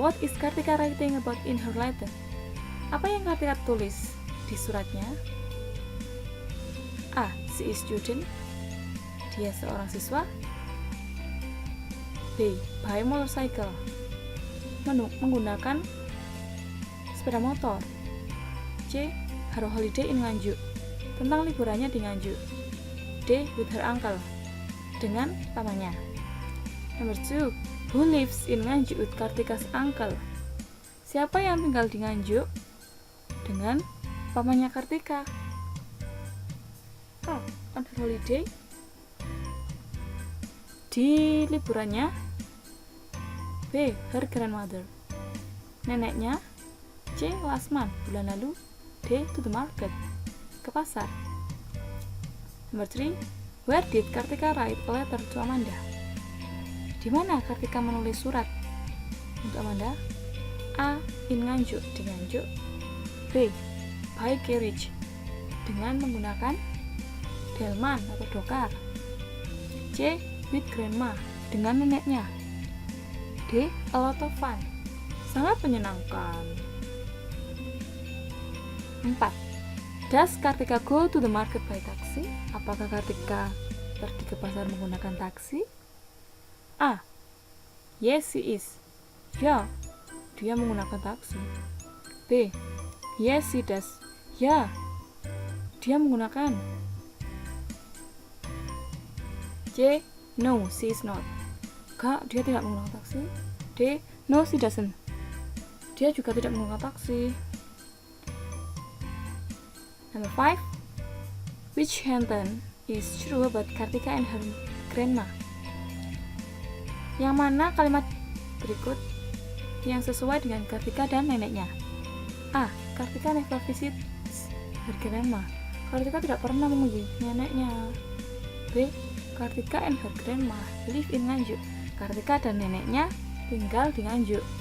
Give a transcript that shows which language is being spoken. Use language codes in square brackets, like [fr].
[en] What is Kartika writing about in her letter? [id] Apa yang Kartika tulis di suratnya? [en] A. She is student. [id] Dia seorang siswa. [en] B. Buy motorcycle. [id] Menggunakan sepeda motor. [en] C. Her holiday in Nganjuk. [id] Tentang liburannya di Nganjuk. [en] D. With her uncle. [id] Dengan pamannya. [en] Number 2. Who lives in Nganjuk with Kartika's uncle? [id] Siapa yang tinggal di Nganjuk dengan pamannya Kartika? [en] A. On her holiday. [id] Di liburannya. B. [en] Her grandmother. [id] Neneknya. C. [en] Last month, [id] bulan lalu. [en] D. To the market, [id] ke pasar. [en] Number 3. Where did Kartika write a letter to Amanda? [id] Di mana Kartika menulis surat untuk Amanda? A. [en] In Nganjuk, [id] di Nganjuk. B. [en] By carriage, [id] dengan menggunakan delman atau dokar. C. [en] With grandma, [id] dengan neneknya. [en] D. A lot of fun, [id] sangat menyenangkan. 4. [en] Does Kartika go to the market by taxi? [id] Apakah Kartika pergi ke pasar menggunakan taksi? [en] A. Yes, she is. [id] Ya, dia menggunakan taksi. [en] B. Yes, she does. [id] Ya, dia menggunakan. [en] C. No, she is not. [id] Enggak, dia tidak menggunakan taksi. [en] D. No, she doesn't. [id] Dia juga tidak menggunakan taksi. [en] Number 5. Which sentence is true about Kartika and her grandma? [id] Yang mana kalimat berikut yang sesuai dengan Kartika dan neneknya? A. [en] Kartika never visits her grandma. [id] Kartika tidak pernah mengunjungi neneknya. [en] B. Kartika and her grandma live in Nganjuk. [id] Kartika dan neneknya tinggal di Nganjuk.